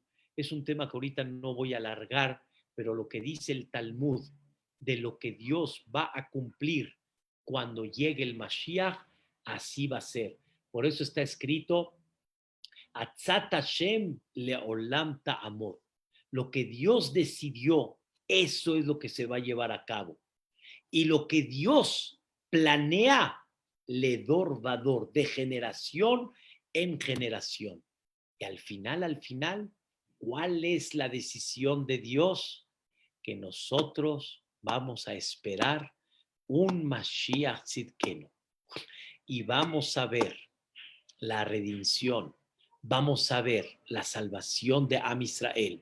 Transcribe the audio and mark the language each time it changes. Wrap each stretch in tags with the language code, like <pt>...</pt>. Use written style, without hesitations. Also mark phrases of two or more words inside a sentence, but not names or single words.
<es>Es un tema que ahorita no voy a alargar, pero lo que dice el Talmud de lo que Dios va a cumplir cuando llegue el Mashiach, así va a ser. Por eso está escrito,</es> <he>עצת השם לעולם תעמד.</he> <es>Lo que Dios decidió, eso es lo que se va a llevar a cabo. Y lo que Dios planea,</es> <he>לדור ודור,</he> <es>de generación en generación. Y al final, ¿cuál es la decisión de Dios? Que nosotros vamos a esperar un</es> <he>משיח צדקנו</he> <es>y vamos a ver la redención, vamos a ver la salvación de</es> <he>עם ישראל.</he>